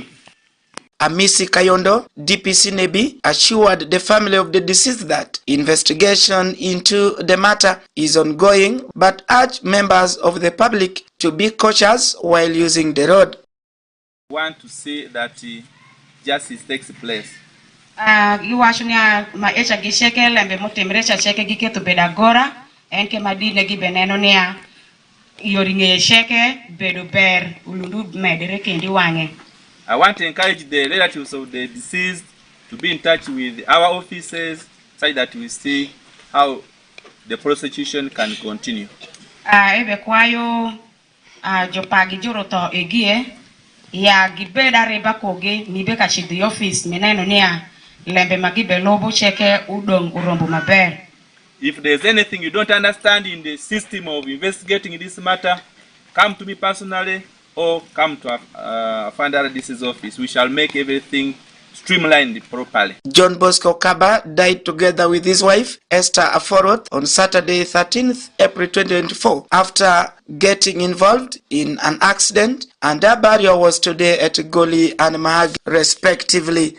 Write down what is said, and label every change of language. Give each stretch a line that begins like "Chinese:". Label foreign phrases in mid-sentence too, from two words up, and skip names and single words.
English: Amisi Kayondo, DPC Nebi, assured the family of the deceased that investigation into the matter is ongoing, but urged members of the public to be cautious while using the road. I want to say that justice takes place.
Alur: Giwachnia maecha gisheke lembe mutimrecha cheke gike to bedagora enke madine gibeneno nia yoringe sheke bedo ber ulundu medere kendi wange.
English: I want to encourage the relatives of the deceased to be in touch with our offices so that we see how the prosecution can continue.
Alur: Ebe kwayo jopagi juroto egie ya gibeda reba koge nibeka chidi office meneno nia lembe magibe lobo cheke udong urombo maber.
English: If there's anything you don't understand in the system of investigating this matter, come to me personally or come to Founder DC's office. We shall make everything streamlined properly. John Bosco Okaba died together with his wife, Esther Aforoth, on Saturday, 13th April 2024, after getting involved in an accident, and their burial was today at Goli and Mahag, respectively.